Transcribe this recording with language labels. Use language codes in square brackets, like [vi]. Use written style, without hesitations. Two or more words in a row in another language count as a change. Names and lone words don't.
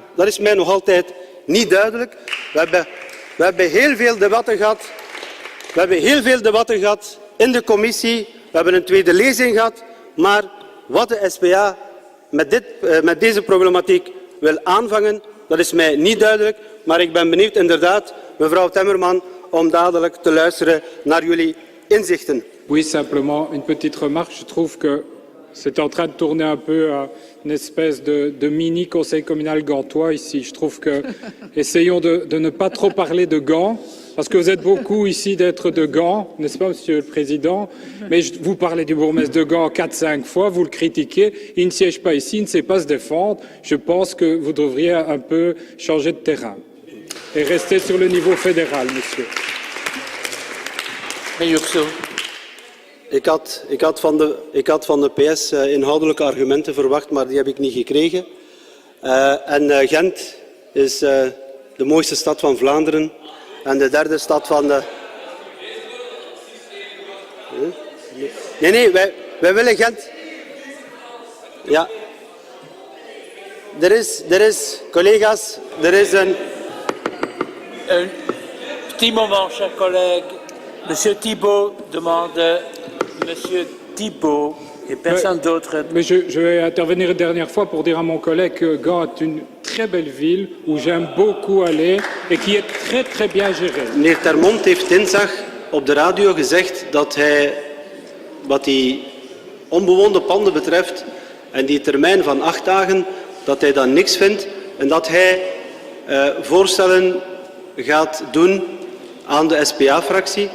[nl] Dat is mij nog altijd niet duidelijk. We hebben heel veel debatten gehad in de commissie. We hebben een tweede lezing gehad. Maar wat de SPA met deze problematiek wil aanvangen, dat is mij niet duidelijk. Maar ik ben benieuwd inderdaad, mevrouw Temmerman, om dadelijk te luisteren naar jullie inzichten. [fr] Oui, simplement une petite remarque. Je trouve que c'est en train de tourner un peu à une espèce de mini conseil communal gantois ici. Je trouve que essayons de ne pas trop parler de Gand, parce que vous êtes beaucoup ici d'être de Gand, n'est-ce pas, Monsieur le Président? Mais vous parlez du bourgmestre de Gand 4-5 fois, vous le critiquez, il ne siège pas ici, il ne sait pas se défendre. Je pense que vous devriez un peu changer de terrain et rester sur le niveau fédéral, Monsieur. [nl] Ik had van de PS inhoudelijke argumenten verwacht, maar die heb ik niet gekregen. Gent is de mooiste stad van Vlaanderen en de derde stad van de... Nee, wij willen Gent... Ja. Er is, collega's, er is een... [fr] Un petit moment, chers collègues. Monsieur Thibault demande... Monsieur Thibault et personne d'autre. Mais je vais intervenir une dernière fois pour dire à mon collègue que Gand est une très belle ville où j'aime beaucoup aller et qui est très très bien gérée. [nl] Meneer Termont heeft dinsdag op de radio gezegd dat hij, wat die onbewoonde panden betreft en die termijn van 8 dagen, dat hij dan niks vindt en dat hij voorstellen gaat doen aan de SPA-fractie.